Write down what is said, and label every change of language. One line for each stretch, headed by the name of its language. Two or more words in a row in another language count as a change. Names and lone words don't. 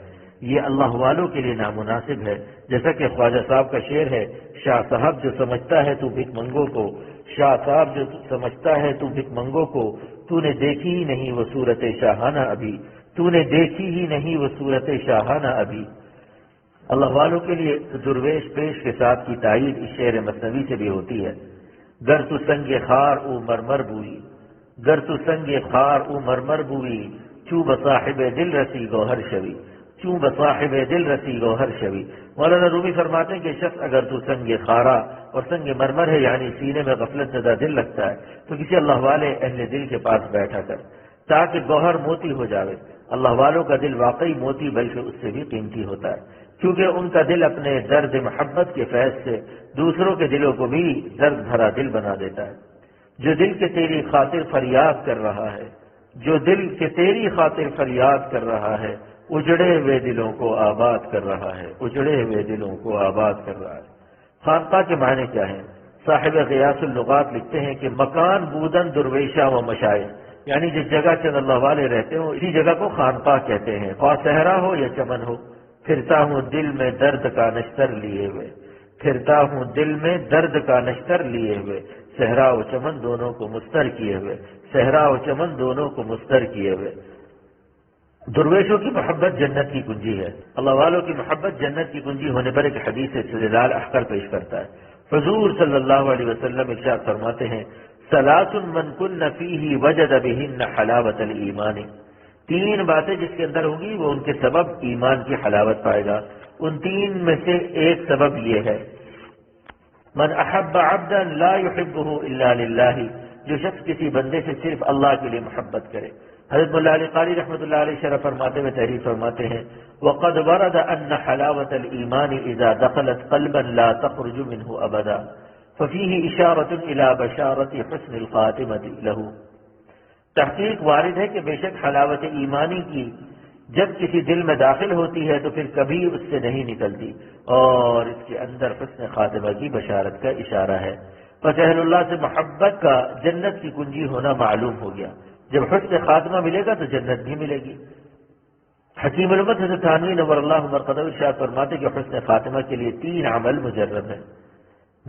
Urdu: یہ اللہ والوں کے لیے نامناسب ہے، جیسا کہ خواجہ صاحب کا شعر ہے، شاہ صاحب جو سمجھتا ہے تو بھک منگوں کو، شاہ صاحب جو سمجھتا ہے تو بھک منگوں کو، تو نے دیکھی ہی نہیں وہ صورت شاہانہ ابھی، تو نے دیکھی ہی نہیں وہ صورت شاہانہ ابھی۔ اللہ والوں کے لیے درویش پیش کے ساتھ کی تائید اس شعر مثنوی سے بھی ہوتی ہے۔
Persian: گر تو سنگ خار او مرمر بوئی، گر تو سنگ خار او مرمر بوئی، چوں بصاحب دل رسی گوہر شوی، چوں بصاحب دل رسی گوہر شوی۔
Urdu: مولانا رومی فرماتے ہیں کہ شخص اگر تو سنگ خارا اور سنگ مرمر ہے، یعنی سینے میں غفلت زدہ دل لگتا ہے، تو کسی اللہ والے اہل دل کے پاس بیٹھا کر، تاکہ گوہر موتی ہو جاوے۔ اللہ والوں کا دل واقعی موتی بلکہ اس سے بھی قیمتی ہوتا ہے، کیونکہ ان کا دل اپنے درد محبت کے فیض سے دوسروں کے دلوں کو بھی درد بھرا دل بنا دیتا ہے۔ جو دل کے تیری خاطر فریاد کر رہا ہے، جو دل کے تیری خاطر فریاد کر رہا ہے، اجڑے ہوئے دلوں کو آباد کر رہا ہے، اجڑے ہوئے دلوں کو آباد کر رہا ہے۔ خانقاہ کے معنی کیا ہیں؟ صاحب غیاث اللغات لکھتے ہیں کہ
Persian: مکان بودن درویشہ و مشائخ،
Urdu: یعنی جس جگہ چند اللہ والے رہتے ہوں اسی جگہ کو خانقاہ کہتے ہیں، خواہ صحرا ہو یا چمن ہو۔ پھرتا ہوں دل میں درد کا نشتر لیے ہوئے، پھرتا ہوں دل میں درد کا نشتر لیے ہوئے، صحرا و چمن دونوں کو مستر کیے ہوئے، صحرا و چمن دونوں کو مستر کیے ہوئے۔ درویشوں کی محبت جنت کی کنجی ہے۔ اللہ والوں کی محبت جنت کی کنجی ہونے پر ایک حدیث استدلال احقر پیش کرتا ہے۔ حضور صلی اللہ علیہ وسلم ارشاد فرماتے ہیں،
Arabic: ثلاث من کن فیہ وجد بہن حلاوت الایمان،
Urdu: 3 باتیں جس کے اندر ہوں گی وہ ان کے سبب ایمان کی حلاوت پائے گا۔ ان 3 میں سے ایک سبب یہ ہے،
Arabic: من احب عبدا لا يحبه الا للہ،
Urdu: جو شخص کسی بندے سے صرف اللہ کے لیے محبت کرے۔ حضرت مولانا علی قاری رحمۃ اللہ علیہ شرح فرماتے ہوئے تحریر فرماتے ہیں،
Arabic: وقد ورد ان حلاوت الایمان اذا دخلت قلبا لا تخرج منه ابدا ففيه اشارۃ الى بشارۃ حسن الخاتمۃ له۔
Urdu: تحقیق وارد ہے کہ بے شک حلاوت ایمانی کی جب کسی دل میں داخل ہوتی ہے تو پھر کبھی اس سے نہیں نکلتی، اور اس کے اندر حسن خاتمہ کی بشارت کا اشارہ ہے۔ پس اہل اللہ سے محبت کا جنت کی کنجی ہونا معلوم ہو گیا۔ جب حسن خاتمہ ملے گا تو جنت بھی ملے گی۔ حکیم الامت حضرت تھانوی نور اللہ مرقدہ ارشاد فرماتے کہ حسن خاتمہ کے لیے 3 عمل مجرب ہیں۔